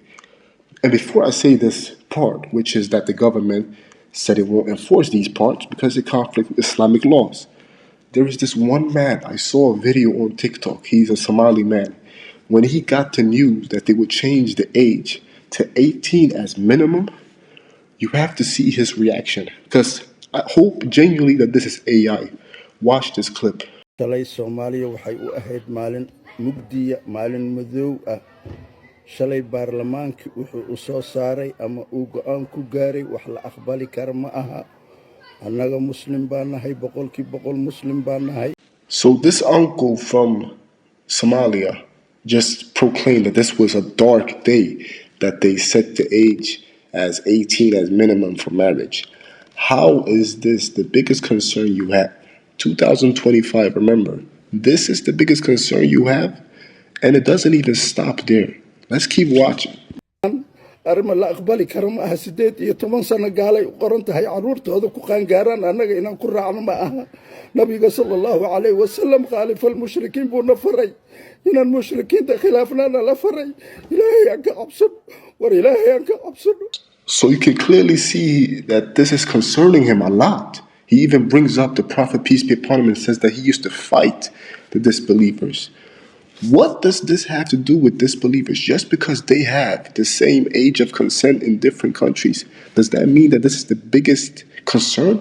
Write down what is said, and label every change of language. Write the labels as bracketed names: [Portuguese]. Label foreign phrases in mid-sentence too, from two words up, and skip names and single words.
[English] And before I say this part, which is that the government said it won't enforce these parts because it conflicts with Islamic laws, there is this one man, I saw a video on TikTok, he's a Somali man. When he got the news that they would change the age to 18 as minimum, you have to see his reaction. Because I hope genuinely that this is AI. Watch this clip. [Somali] shalay Soomaaliya waxay u ahayd maalin mugdiya, maalin madow ah. Shalay baarlamaankii wuxuu u soo saaray ama uu go'aan ku gaaray wax la aqbali kara ma aha. Annaga Muslim baan nahay, boqolkiiba boqol Muslim baan nahay. [English] So this uncle from Somalia just proclaimed that this was a dark day, that they set the age as 18 as minimum for marriage. How is this the biggest concern you have? 2025, remember, this is the biggest concern you have, and it doesn't even stop there. Let's keep watching. [Somali] Arrimo la aqbali karo ma aha. 18 sano gaalay u qoran tahay caruurtooda ku qaangaaraan, annaga inaan ku raacno ma aha. Nabiga [Arabic] صلى الله عليه وسلم خالف المشركين [Somali] buu na faray inaan mushrikiinta khilaafnana la faray. Ilaahay aan ka cabsano, war Ilaahay aan ka cabsano. [English] So you can clearly see that this is concerning him a lot. He even brings up the Prophet, peace be upon him, and says that he used to fight the disbelievers. What does this have to do with disbelievers? Just because they have the same age of consent in different countries, does that mean that this is the biggest concern?